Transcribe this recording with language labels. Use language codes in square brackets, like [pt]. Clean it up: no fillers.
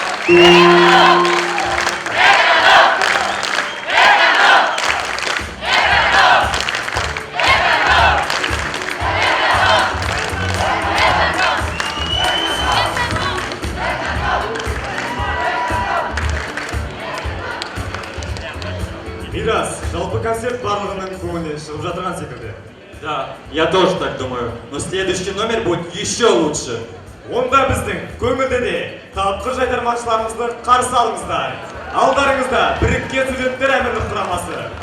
[kk] Мирас, жалпы концерт барлығының көңілінен шығып жатырған секілді. [ru] Да, я тоже так думаю, но следующий номер будет еще лучше. [kk] Онда біздің көңілді де тапқыр жайдармақшыларымызды қарсы алыңыздар. Алдарыңызда біріккен студенттер әмірлік құрамасы.